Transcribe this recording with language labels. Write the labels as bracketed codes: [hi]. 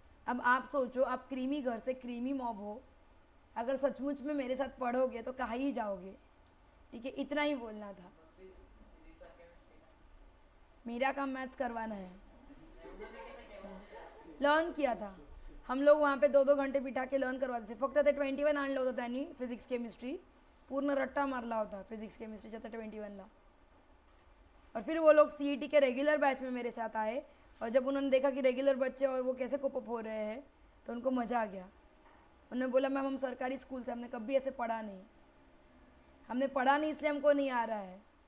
[hi] अब आप सोचो, आप क्रीमी घर से क्रीमी मॉब हो, अगर सचमुच में मेरे साथ पढ़ोगे तो कहाँ ही जाओगे. ठीक है. इतना ही बोलना था. मेरा काम मैथ्स करवाना है. लर्न किया था हम लोग वहाँ पे 2-2 घंटे बिठा के लर्न करवाते थे. [mr] फक्त ते 21 आणलं होतं त्यांनी फिजिक्स केमिस्ट्री. पूर्ण रट्टा मारला होता फिजिक्स केमिस्ट्रीचा त्या 21ला. [hi] और फिर वो लोग CET के रेगुलर बैच में मेरे साथ आए. और जब उन्होंने देखा कि रेगुलर बच्चे और वो कैसे कोप अप हो रहे हैं तो उनको मज़ा आ गया। उन्होंने बोला मैम हम सरकारी स्कूल से, हमने कभी ऐसे पढ़ा नहीं, हमने पढ़ा नहीं इसलिए हमको नहीं आ रहा है।